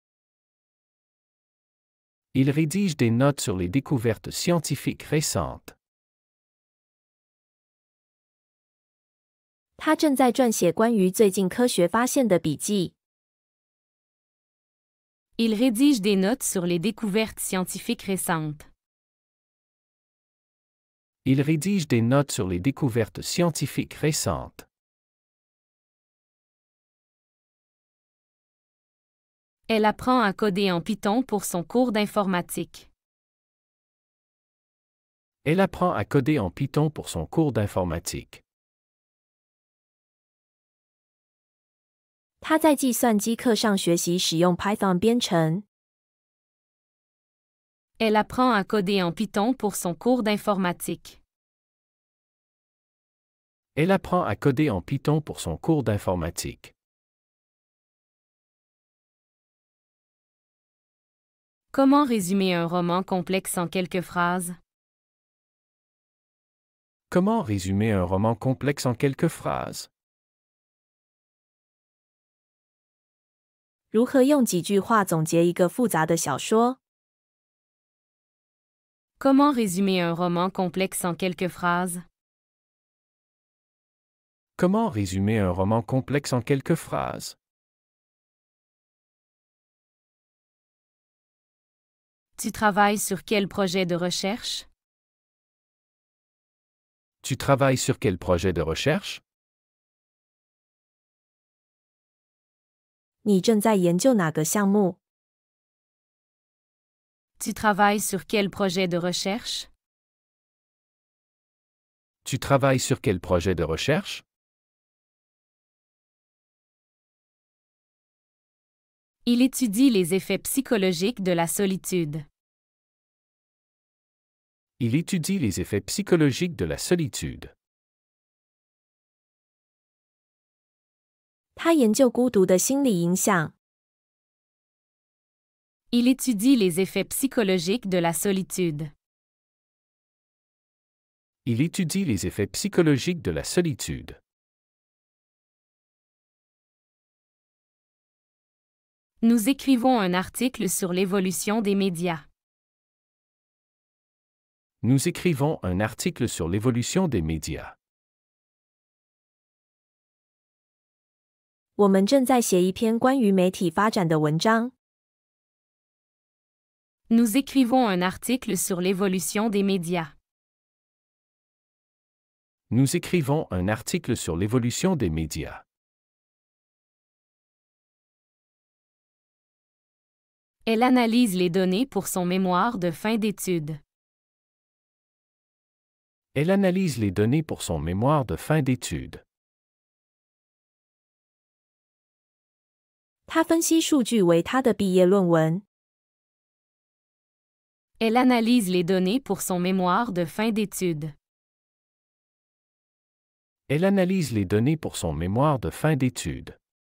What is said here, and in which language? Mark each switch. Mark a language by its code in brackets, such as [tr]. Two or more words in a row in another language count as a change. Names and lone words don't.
[fr] Il rédige des notes sur les découvertes scientifiques récentes. [zh] 他正在撰写关于最近科学发现的笔记。 [fr] Il rédige des notes sur les découvertes scientifiques récentes. Il rédige des notes sur les découvertes scientifiques récentes. Elle apprend à coder en Python pour son cours d'informatique. Elle apprend à coder en Python pour son cours d'informatique. [zh] 他在计算机课上学习使用 Python 编程。 [fr] Elle apprend à coder en Python pour son cours d'informatique. Elle apprend à coder en Python pour son cours d'informatique. Comment résumer un roman complexe en quelques phrases? Comment résumer un roman complexe en quelques phrases? [zh] 如何用几句话总结一个复杂的小说？ [fr] Comment résumer un roman complexe en quelques phrases? Comment résumer un roman complexe en quelques phrases? Tu travailles sur quel projet de recherche? Tu travailles sur quel projet de recherche? [zh] 你正在研究哪个项目？ [fr] Tu travailles sur quel projet de recherche? Tu travailles sur quel projet de recherche? Il étudie les effets psychologiques de la solitude. Il étudie les effets psychologiques de la solitude. [zh] 他研究孤独的心理影响。 [fr] Il étudie les effets psychologiques de la solitude. Il étudie les effets psychologiques de la solitude. Nous écrivons un article sur l'évolution des médias. Nous écrivons un article sur l'évolution des médias. [zh] 我们正在写一篇关于媒体发展的文章。 [fr] Nous écrivons un article sur l'évolution des médias. Nous écrivons un article sur l'évolution des médias. Elle analyse les données pour son mémoire de fin d'études. Elle analyse les données pour son mémoire de fin d'études. [zh] 他分析数据为他的毕业论文。 [fr] Elle analyse les données pour son mémoire de fin d'études. Elle analyse les données pour son mémoire de fin d'études.